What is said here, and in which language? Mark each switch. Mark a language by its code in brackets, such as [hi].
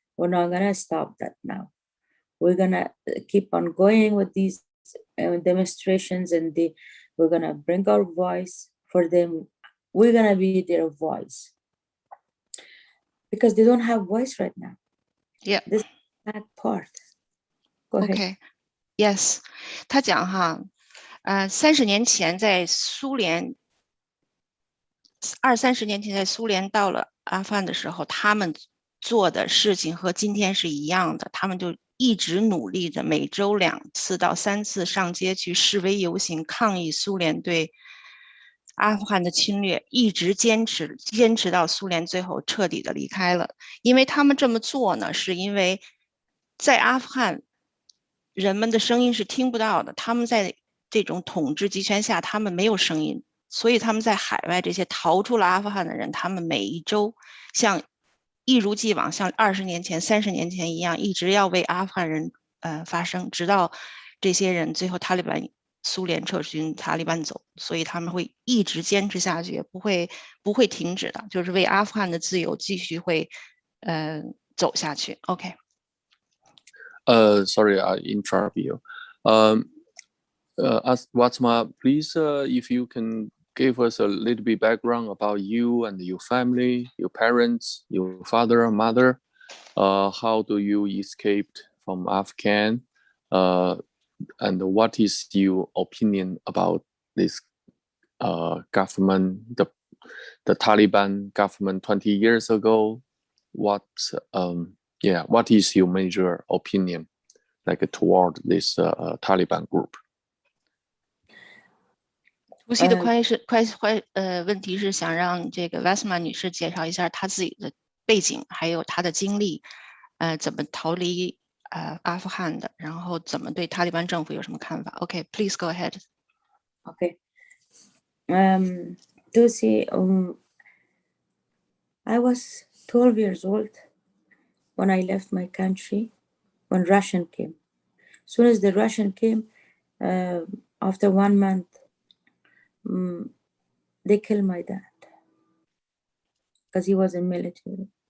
[en] We're not gonna stop that now. We're gonna keep on going with these demonstrations, and we're gonna bring our voice for them. We're gonna be their voice, because they don't have voice right now. Yeah. This is that part. Go ahead. Okay. Yes. [zh] 他讲哈，30年前在苏联，20-30年前在苏联到了阿富汗的时候，他们做的事情和今天是一样的，他们就一直努力着，每周2次到3次上街去示威游行，抗议苏联对阿富汗的侵略，一直坚持到苏联最后彻底的离开了。因为他们这么做呢，是因为在阿富汗人们的声音是听不到的，他们在这种统治集权下，他们没有声音，所以他们在海外这些逃出了阿富汗的人，他们每一周像一如既往，像20年前、30年前一样，一直要为阿富汗人发声，直到这些人最后苏联撤军，塔利班走，所以他们会一直坚持下去，不会停止的，就是为阿富汗的自由继续会走下去。 [en] OK。 Sorry, I interrupt you. Wazhma, please, if you can give us a little bit background about you and your family, your parents, your father and mother. How do you escape from Afghan? And what is your opinion about this government, the Taliban government 20 years ago? What is your major opinion like toward this Taliban group? [zh] 除夕的问题是想让这个 Wazhma 女士介绍一下她自己的背景，还有她的经历，怎么逃离阿富汗的，然后怎么对塔利班政府有什么看法 ？ [en] OK, please go ahead. Okay. Lucy, I was 12 years old when I left my country, when Russian came. As soon as the Russian came, after 1 month, they killed my dad because he was in military.